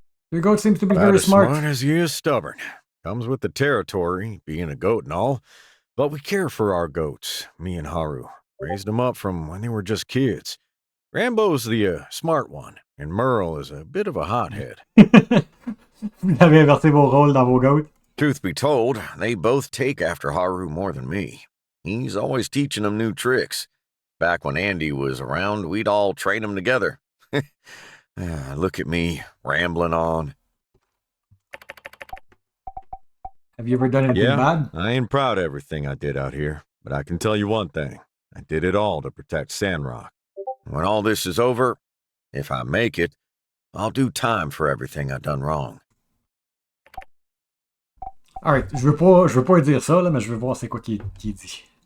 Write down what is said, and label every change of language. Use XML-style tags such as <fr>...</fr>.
<en>Your goat seems to be About very as smart. smart as he is stubborn. Comes with the territory, being a goat and all. But we care for our goats, me and Haru. Raised them up from when they were just kids. Rambo's the smart one, and Merle is a bit of a hothead.</en> <fr>Vous avez inversé vos rôles dans vos goats.</fr> <en>Truth be told, they both take after Haru more than me. He's always teaching them new tricks. Back when Andy was around, we'd all train them together. Look at me, rambling on. Have you ever done anything bad? I ain't proud of everything I did out here, but I can tell you one thing. I did it all to protect Sandrock. When all this is over, if I make it, I'll do time for everything I done wrong.</en> <fr>Alright, je veux pas dire ça, là, mais je veux voir c'est quoi qui est dit.</fr>